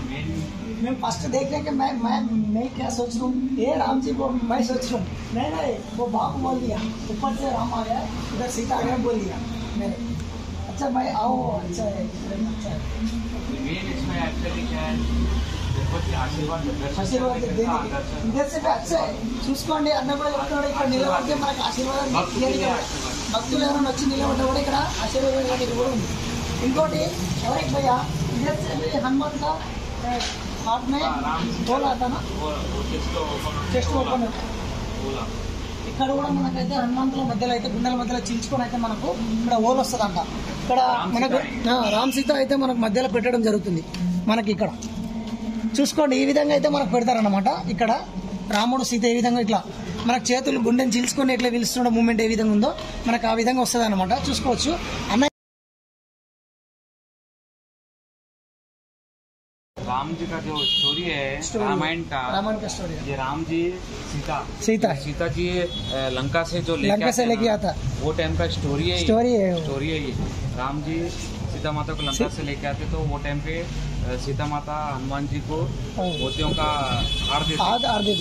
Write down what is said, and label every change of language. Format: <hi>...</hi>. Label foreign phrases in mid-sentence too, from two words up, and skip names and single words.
<hi>मैं फर्स्ट देखने के मैं क्या सोच रहा हूँ, ये राम जी को मैं सोच रहा हूँ नहीं वो बाप बोल दिया, ऊपर से राम आ गया, इधर सीता आ गया बोल दिया मैंने। अच्छा भाई आओ, अच्छा है मेन इसमें एक्चुअली क्या है,</hi> <te>ఆశీర్వాదం ఇదే అచ్చా చూసుకోండి అన్న కూడా చెప్తున్నాడు। ఇక్కడ నిలబడితే మనకు ఆశీర్వాదం భక్తులు ఎవరైనా వచ్చి నిలబడ్డా కూడా ఇక్కడ ఆశీర్వాదం కూడా ఉంది। ఇంకోటి ఎవరికి భయ్యా ఇదే హనుమంత్</te> <hi>हाथ में होल आता ना,</hi> <en>chest open</en> <te>ఇక్కడ కూడా మనకైతే హనుమంతుల మధ్యలో అయితే గుండెల మధ్యలో చించుకొని అయితే మనకు ఇక్కడ హోల్ వస్తుందంట। ఇక్కడ మనకు రామ్ సీత అయితే మనకు మధ్యలో పెట్టడం జరుగుతుంది। మనకి ఇక్కడ చూసుకోండి ఈ విధంగా అయితే మనకు పెడతారనమాట। ఇక్కడ రాముడు సీత ఏ విధంగా ఇట్లా మనకు చేతులు గుండెని చీల్చుకొని ఎట్లా పిలుస్తున్న మూమెంట్ ఏ విధంగా ఉందో మనకు ఆ విధంగా వస్తుంది అనమాట। చూసుకోవచ్చు అన్న</te> <hi>राम जी का जो स्टोरी है रामायण का स्टोरी है। ये राम जी सीता जी लंका से जो लेके आता वो टाइम का स्टोरी है ये। राम जी सीता माता को लंका से लेके आते तो वो टाइम पे सीता माता हनुमान जी को मोतियों का हार देती।</hi>